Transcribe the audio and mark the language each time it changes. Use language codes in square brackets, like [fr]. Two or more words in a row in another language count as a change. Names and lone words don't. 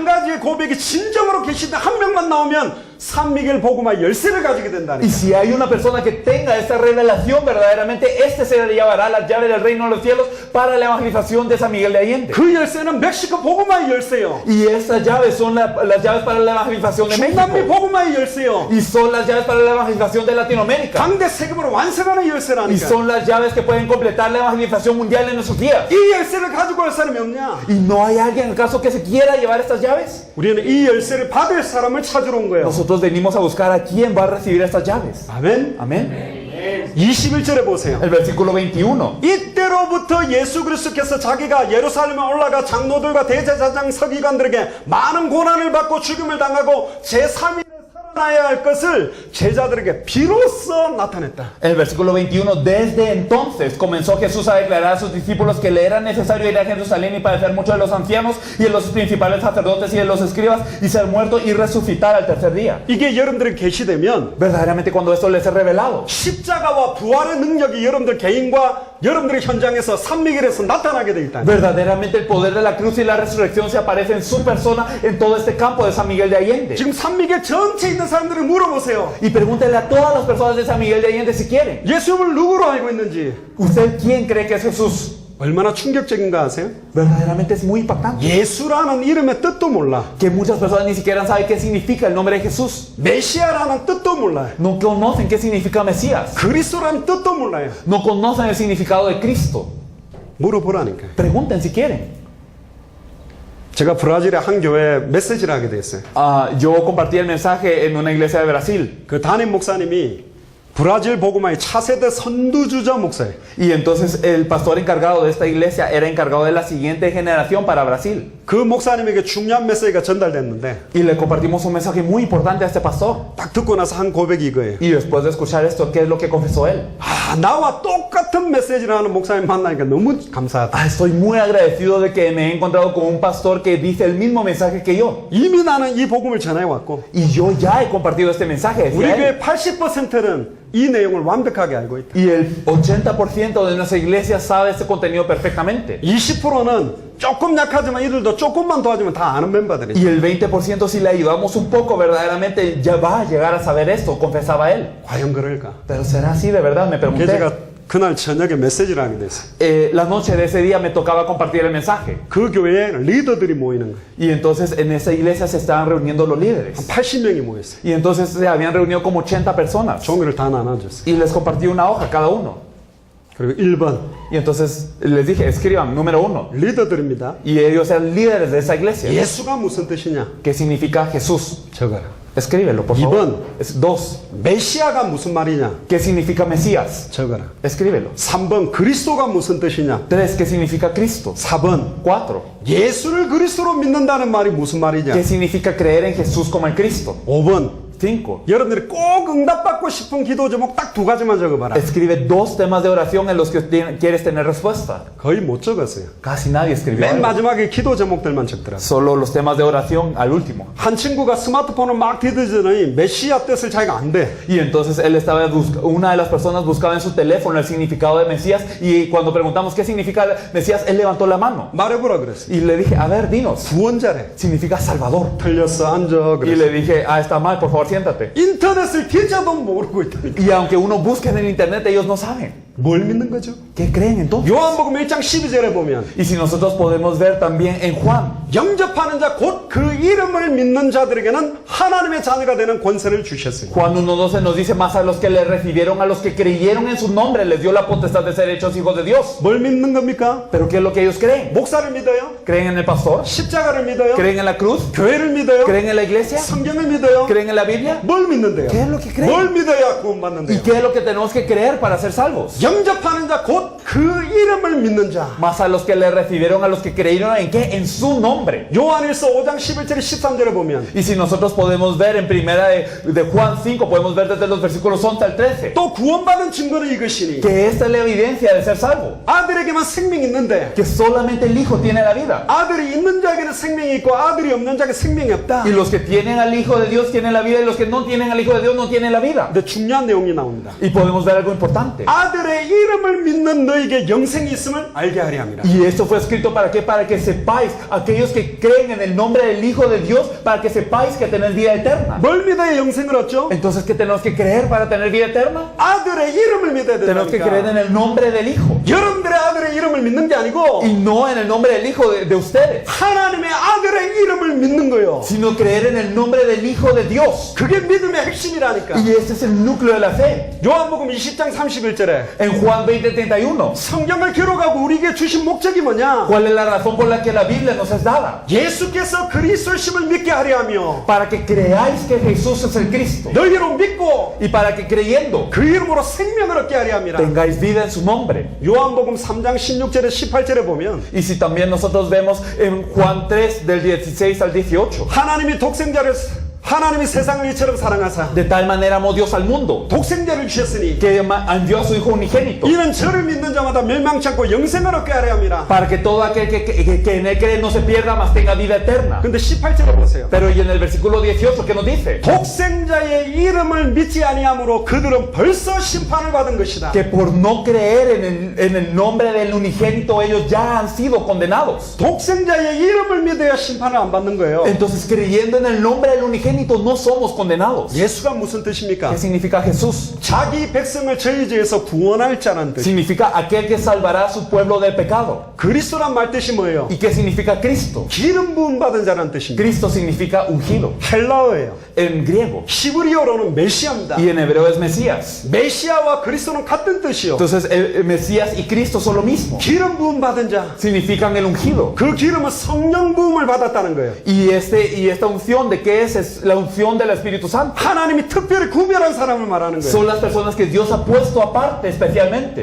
[ko] 이 한 가지의 고백이 진정으로 계시던 한 명만 나오면 산미겔 복음화 열쇠를 가지게 Y 된다니까. [es] si hay una persona que tenga esta revelación verdaderamente, este se le llevará la llave del reino de los cielos para la evangelización de San Miguel de Allende. [ko] 그 열쇠는 멕시코 복음화의 열쇠요. [es] Y estas llaves son las llaves para la evangelización de 중남미 México. [ko] 복음화의 열쇠요. [es] Y son las llaves para la evangelización de Latinoamérica. [ko] 당대 세금으로 완성하는 Y 열쇠라니까. [es] son las llaves que pueden completar la evangelización mundial en nuestros días. [ko] 이 열쇠를 가지고 갈 사람이 없냐? [es] ¿Y no hay alguien acaso que se quiera llevar estas llaves? [ko] 우리는 이 열쇠를 받을 사람을 찾으러 온 거예요. [es] Nosotros venimos a buscar a quién va a recibir estas llaves. [ko] 아멘. [es] Amén. [ko] 21절에 보세요. [es] El versículo 21. [ko] 이때로부터 예수 그리스도께서 자기가 예루살렘에 올라가 장로들과 대제사장 서기관들에게 많은 고난을 받고 죽임을 당하고 제3일에 살아나야 할 것을 제자들에게 비로소 나타냈다. [es] El versículo 21. Desde entonces comenzó Jesús a declarar a sus discípulos que le era necesario ir a Jerusalén y padecer mucho de los ancianos y de los principales sacerdotes y de los escribas y ser muerto y resucitar al tercer día. [ko] 이게 여러분들에게 계시되면 [es] Verdaderamente cuando esto les es revelado, [ko] 십자가와 부활의 능력이 여러분들 개인과 여러분들의 현장에서 산미겔에서 나타나게 돼 있다. [es] verdaderamente el poder de la cruz y la resurrección se aparece en su persona en todo este campo de San Miguel de Allende. [ko] 지금 산미겔 전체에 있는 사람들을 물어보세요. [es] Y pregúntenle a todas las personas de San Miguel de Allende si quieren. [ko] 예수님을 누구로 알고 있는지 [es] ¿Usted quién cree que es Jesús? [ko] 얼마나 충격적인가 아세요? [es] Verdaderamente es muy impactante. [ko] 예수라는 이름의 뜻도 몰라. [es] Que muchas personas ni siquiera saben qué significa el nombre de Jesús. [ko] 메시아라는 뜻도 몰라요. [es] No conocen qué significa Mesías. [ko] 그리스도라는 뜻도 몰라요. [es] No conocen el significado de Cristo. [ko] 물어보라니까요. [es] Pregunten si quieren. [ko] 제가 브라질의 한 교회에 메시지를 하게 됐어요. [es] Yo compartí el mensaje en una iglesia de Brasil. [ko] 그 담임 목사님이 브라질 복음화의 차세대 선두주자 목사예요. [es] Y entonces el pastor encargado de esta iglesia era encargado de la siguiente generación para Brasil. [ko] 그 목사님에게 중요한 메시지가 전달됐는데 [es] Y le compartimos un mensaje muy importante a este pastor. [ko] 딱 듣고 나서 한 고백이 이거예요. [es] Y después de escuchar esto, ¿qué es lo que confesó él? [ko] 아, 나와 똑같은 메시지를 하는 목사님 만나니까 너무 감사하다. [es] Estoy muy agradecido de que me he encontrado con un pastor que dice el mismo mensaje que yo. [ko] 이미 나는 이 복음을 전해왔고 [es] Y yo ya he compartido este mensaje. 우리 decía él. [ko] 교회 80%는 이 내용을 완벽하게 알고 있다. [es] Y el 80% de nuestra iglesia sabe este contenido perfectamente. [ko] 20%는 조금 약하지만 이들도 조금만 도와주면 다 아는 멤버들이죠. [es] Y el 20% si le ayudamos un poco verdaderamente ya va a llegar a saber esto, confesaba él. [ko] 과연 그럴까? [es] Pero será así de verdad, me 그래서 pregunté. [ko] 제가 그날 저녁에 메시지를 하게 됐어요. [es] La noche de ese día me tocaba compartir el mensaje. [ko] 그 교회에 리더들이 모이는 거예요. [es] Y entonces en esa iglesia se estaban reuniendo los 한 líderes. [ko] 80명이 모였어요. [es] Y entonces se habían reunido como 80 personas. [ko] 종이를 다 나눠줬어요. [es] Y les compartí una hoja cada uno. [ko] 그리고 1번 [es] Y entonces les dije, escriban, número 1. [ko] 리더들입니다. [es] Y ellos eran líderes de esa iglesia. [ko] 예수가 무슨 뜻이냐? [es] ¿Qué significa Jesús? [ko] 적어라. [es] Escríbelo, por favor. Es 2. [ko] 메시아가 무슨 말이냐? [es] ¿Qué significa Mesías? [ko] 적어라. [es] Escríbelo. [ko] 3번 그리스도가 무슨 뜻이냐? [es] 3. ¿Qué significa Cristo? [ko] 4번 4. 예수를 그리스도로 믿는다는 말이 무슨 말이냐? [es] ¿Qué significa creer en Jesús como en Cristo? [ko] 5번 5. 여러분들이 꼭 응답받고 싶은 기도 제목 딱 두 가지만 적어봐라. [es] Escribe 2 temas de oración en los que quieres tener respuesta. [ko] 거의 못 적었어요. [es] Casi nadie escribió. 맨 algo. [ko] 마지막에 기도 제목들만 적더라고요. [es] Solo los temas de oración al último. [ko] 한 친구가 스마트폰을 막 뒤지더니 메시아 뜻을 자기가 안 돼. [es] Y entonces él estaba una de las personas buscaba en su teléfono el significado de Mesías y cuando preguntamos qué significa Mesías, él levantó la mano. [ko] 말해보라 그랬어. [es] Y le dije, a ver, dinos. [ko] 구원자래. [es] Significa Salvador. [ko] 틀렸어 앉아 Y 그랬어. [es] le dije, está mal, por favor, siéntate. [ko] 인터넷을 뒤져도 모르고 있다니까. [es] Y aunque uno busque en el internet, ellos no saben. [ko] 뭘 믿는 거죠? [es] ¿Qué creen entonces? [ko] 요한복음 1장 12절에 보면 [es] Y si nosotros podemos ver también en Juan, [ko] 영접하는 자 곧 그 이름을 믿는 자들에게는 하나님의 자녀가 되는 권세를 주셨으니 [es] Juan 1:12 nos dice, más a los que le recibieron, a los que creyeron en su nombre, les dio la potestad de ser hechos hijos de Dios. [ko] 뭘 믿는 겁니까? [es] ¿Pero qué es lo que ellos creen? [ko] 목사를 믿어요? [es] ¿Creen en el pastor? [ko] 십자가를 믿어요? [es] ¿Creen en la cruz? [ko] 교회를 믿어요? [es] ¿Creen en la iglesia? [ko] 성경을 믿어요? [es] ¿Creen en la Biblia? [ko] 뭘 믿는데요? [es] ¿Qué es lo que creen? [ko] 뭘 믿어야 ¿Y 구원받는데요? [es] qué es lo que tenemos que creer para ser salvos? [ko] 영접하는 자 곧 그 이름을 믿는 자. [es] Más a los que le recibieron, a los que creyeron en qué? En su nombre. [ko] 요한일서 5장 11절 13절에 보면 [es] Y si nosotros podemos ver en primera de Juan 5, podemos ver desde los versículos 11 al 13, [ko] 또 구원받은 증거는 이것이니 [es] que esta es la evidencia de ser salvo. [ko] 아들에게만 생명이 있는데 [es] Que solamente el Hijo tiene la vida. [ko] 아들이 있는 자에게는 생명이 있고 아들이 없는 자에게 생명이 없다. [es] Y los que tienen al Hijo de Dios tienen la vida y los que no tienen al Hijo de Dios no tienen la vida. [ko] 근데 중요한 내용이 나옵니다. [es] Y podemos ver algo importante. [ko] 아들에게 아들의 이름을 믿는 너에게 영생이 있음을 알게 하려 함이라. [es] Y esto fue escrito ¿para qué? Para que sepáis, aquellos que creen en el nombre del Hijo de Dios, para que sepáis que tenéis vida eterna. [ko] 뭘 믿어야 영생을 얻죠? [es] Entonces, ¿qué tenemos que creer para tener vida eterna? [ko] 아들의 이름을 믿어야 [es] Tenemos que creer [ko] 된다니까. [es] en el nombre del Hijo. [ko] 여러분들의 아들의 이름을 믿는 게 아니고 [es] Y no en el nombre del Hijo de ustedes, [ko] 하나님의 아들의 이름을 믿는 거요. [es] sino creer en el nombre del Hijo de Dios. [ko] 그게 믿음의 핵심이라니까. [es] Y ese es el núcleo de la fe. [ko] 요한복음 20장 31절에 [es] En Juan 20:31, [ko] 성경을 기록하고 우리에게 주신 목적이 뭐냐? [es] ¿cuál es la razón por la que la Biblia nos es dada? [ko] 예수께서 그리스도심을 믿게 하려 하며 [es] Para que creáis que Jesús es el Cristo. [ko] 너희로 믿고 [es] Y para que creyendo [ko] 그 이름으로 생명을 얻게 하려 함이라. [es] tengáis vida en su nombre. [ko] 요한복음 3장 16절에 18절에 보면 [es] Y si también nosotros vemos en Juan 3 del 16 al 18, [ko] 하나님이 세상을 이처럼 사랑하사 [es] de tal manera amó Dios al mundo, [ko] 독생자를 주셨으니 [es] que envió a su Hijo unigénito, [ko] 이는 저를 믿는 자마다 멸망치 않고 영생을 얻게 하려 함이라. [es] para que todo aquel que en él cree no se pierda, mas tenga vida eterna. [ko] 근데 18절에 보세요. [es] Pero y en el versículo 18, ¿qué nos dice? [ko] 독생자의 이름을 믿지 아니함으로 그들은 벌써 심판을 받은 것이다. [es] Que por no creer en el nombre del unigénito, ellos ya han sido condenados. [ko] 독생자의 이름을 믿어야 심판을 안 받는 거예요. [es] Entonces, creyendo en el nombre del unigénito, no somos condenados. [ko] 예수가 무슨 뜻입니까? [es] ¿Qué significa Jesús? [ko] 자기 백성을 저희 죄에서 구원할 자라는 뜻. [es] Significa aquel que salvará a su pueblo del pecado. [ko] 그리스도란 말 뜻이 뭐예요? [es] ¿Y qué significa Cristo? [ko] 기름 부음 받은 자라는 뜻입니다. [es] Cristo significa ungido [ko] 헬라어예요. [es] en griego. [ko] 히브리어로는 메시아입니다. [es] Y en hebreo es Mesías. [ko] 메시아와 그리스도는 같은 뜻이요. [es] Entonces, el Mesías y Cristo son lo mismo. [ko] 기름 부음 받은 자. [es] Significan el ungido. [ko] 그 기름은 성령 부음을 받았다는 거예요. [es] Y esta unción, ¿de qué es? Es la unción del Espíritu Santo. [ko] 하나님이 특별히 구별한 사람을 말하는 거예요. [es] Son las personas que Dios ha puesto aparte especialmente.